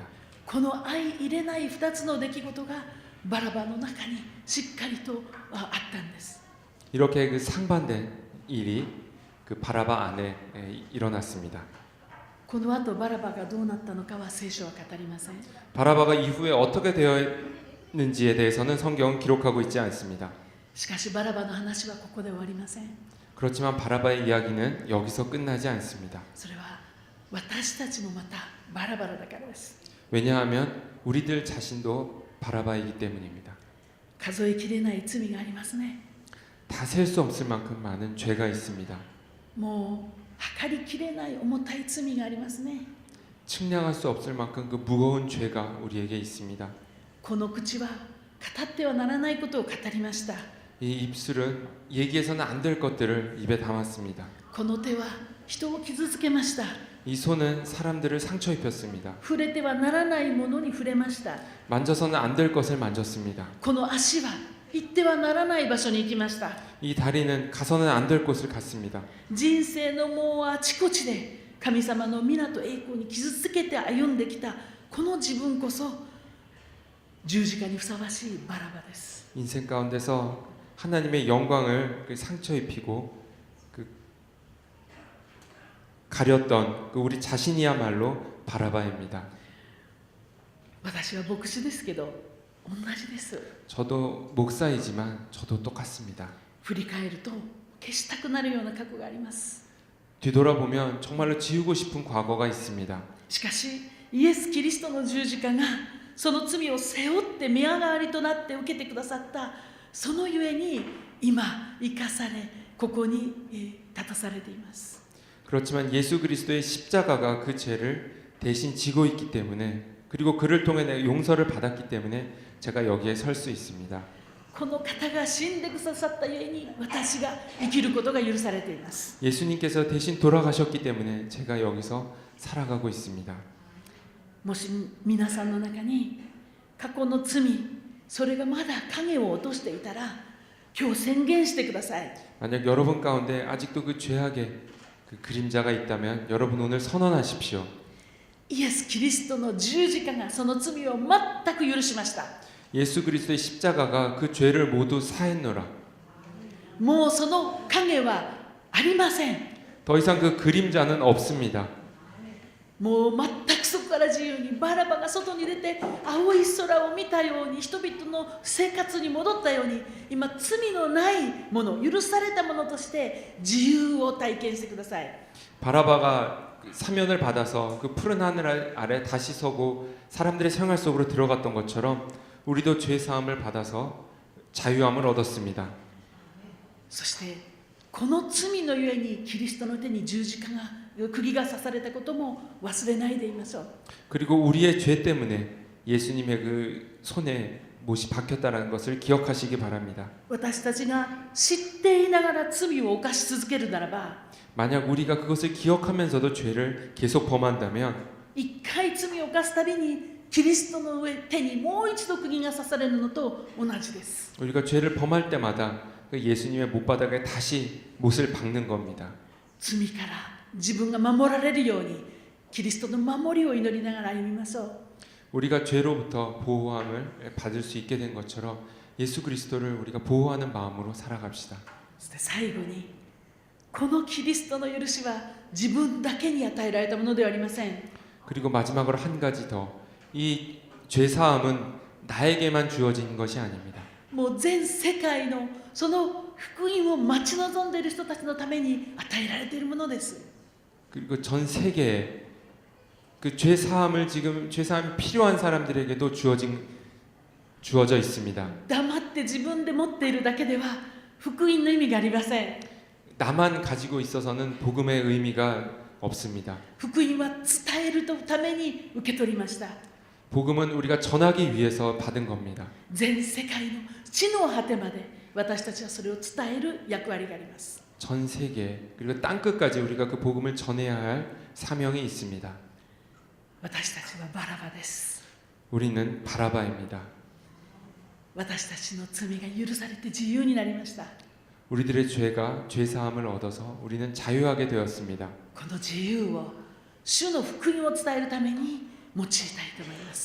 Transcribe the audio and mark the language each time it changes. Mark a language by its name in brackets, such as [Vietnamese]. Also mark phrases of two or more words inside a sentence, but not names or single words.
[Japanese] この相入れない2つの出来事がバラバの中にしっかりとあったんです。 [Korean] 이렇게 그 상반된 일이 그 바라바 안에 일어났습니다. [Japanese] この後バラバがどうなったのかは聖書は語りません。 [Korean] 바라바가 이후에 어떻게 되었는지에 대해서는 성경은 기록하고 있지 않습니다. [Japanese] しかしバラバの話はここで終わりません。 [Korean] 그렇지만 바라바의 이야기는 여기서 끝나지 않습니다. [Japanese] それは私たちもまたバラバラだからです。 [Korean] 왜냐하면 우리들 자신도 바라바이기 때문입니다. [Japanese] 数えきれない罪がありますね。 [Korean] 다 셀 수 없을 만큼 많은 죄가 있습니다. [Japanese] もう測りきれない重たい罪がありますね。 [Korean] 측량할 수 없을 만큼 그 무거운 죄가 우리에게 있습니다. [Japanese] この口は語ってはならないことを語りました。 [Korean] 이 입술은 얘기해서는 안 될 것들을 입에 담았습니다. [Japanese] この手は人を傷つけました。 [Korean] 이 손은 사람들을 상처 입혔습니다. [Japanese] 触れてはならないものに触れました。 [Korean] 만져서는 안 될 것을 만졌습니다. [Japanese] この足は行ってはならない場所に行きました。 [Korean] 이 다리는 가서는 안 될 곳을 갔습니다. [Japanese] 人生のもうあちこちで神様の皆と栄光に傷つけて歩んできたこの自分こそ十字架にふさわしいバラバです。 [Korean] 인생 가운데서 하나님의 영광을 상처 입히고 가렸던 우리 자신이야말로 바라바입니다. [Japanese] 私は牧師ですけど同じです。 [Korean] 저도 목사이지만 저도 똑같습니다. [Japanese] 振り返ると消したくなるような過去があります。 [Korean] 뒤돌아보면 정말로 지우고 싶은 과거가 있습니다. [Japanese] しかしイエス・キリストの十字架がその罪を背負って身代わりとなって受けてくださったそのゆえに今生かされここに立たされています。 [Korean] 그렇지만 예수 그리스도의 십자가가 그 죄를 대신 지고 있기 때문에 그리고 그를 통해 내가 용서를 받았기 때문에 제가 여기에 설 수 있습니다. [Japanese] この方が死んでくださったゆえに私が生きることが許されています。 [Korean] 예수님께서 대신 돌아가셨기 때문에 제가 여기서 살아가고 있습니다. [Japanese] もし皆さんの中に過去の罪それがまだ影を落としていたら今日宣言してください。 [Korean] 만약 여러분 가운데 아직도 그 죄악의 그 그림자가 있다면 여러분 오늘 선언하십시오. [Japanese] イエス・キリストの十字架がその罪を全く許しました。 [Korean] 예수 그리스도의 십자가가 그 죄를 모두 사했노라. [Japanese] もうその影はありません。 [Korean] 더 이상 그 그림자는 없습니다. [Japanese] もう全くそこから自由にバラバが外に出て青い空を見たように人々の生活に戻ったように今罪のないもの許されたものとして自由を体験してください。 [Korean] 바라바가 사면을 받아서 그 푸른 하늘 아래 다시 서고 사람들의 생활 속으로 들어갔던 것처럼 우리도 죄 사함을 받아서 자유함을 얻었습니다. [Japanese] そしてこの罪のゆえにキリストの手に十字架が釘が刺されたことも忘れないでいましょう。 [Korean] 그리고 우리의 죄 때문에 예수님의 그 손에 못이 박혔다는 것을 기억하시기 바랍니다. [Japanese] 私たちが知っていながら罪を犯し続けるならば [Korean] 만약 우리가 그것을 기억하면서도 죄를 계속 범한다면 [Japanese] 一回罪を犯すたびにキリストの手にもう一度釘が刺されるのと同じです。 [Korean] 우리가 죄를 범할 때마다 그 예수님의 못바닥에 다시 못을 박는 겁니다. [Japanese] 罪から自分が守られるようにキリストの守りを祈りながら歩みましょう。 [Korean] 우리가 죄로부터 보호함을 받을 수 있게 된 것처럼 예수 그리스도를 우리가 보호하는 마음으로 살아갑시다. [Japanese] そして最後にこのキリストの許しは自分だけに与えられたものではありません。 [Korean] 그리고 마지막으로 한 가지 더. 이 죄사함은 나에게만 주어진 것이 아닙니다. [Japanese] もう全世界のその福音を待ち望んでいる人たちのために与えられているものです。 [Korean] 그리고 전 세계에 그 죄사함을 지금 죄사함이 필요한 사람들에게도 주어져 있습니다. [Japanese] 黙って自分で持っているだけでは福音の意味がありません。 [Korean] 나만 가지고 있어서는 복음의 의미가 없습니다. [Japanese] 福音は伝えるために受け取りました。 [Korean] 복음은 우리가 전하기 위해서 받은 겁니다. [Japanese] 全世界の地の果てまで私たちはそれを伝える役割があります。 [Korean] 전 세계 그리고 땅 끝까지 우리가 그 복음을 전해야 할 사명이 있습니다. [Japanese] 私たちはバラバです。 [Korean] 우리는 바라바입니다. [Japanese] 私たちの罪が許されて自由になりました。 [Korean] 우리들의 죄가 죄사함을 얻어서 우리는 자유하게 되었습니다. [Japanese] この自由を主の福音を伝えるために用いたいと思いま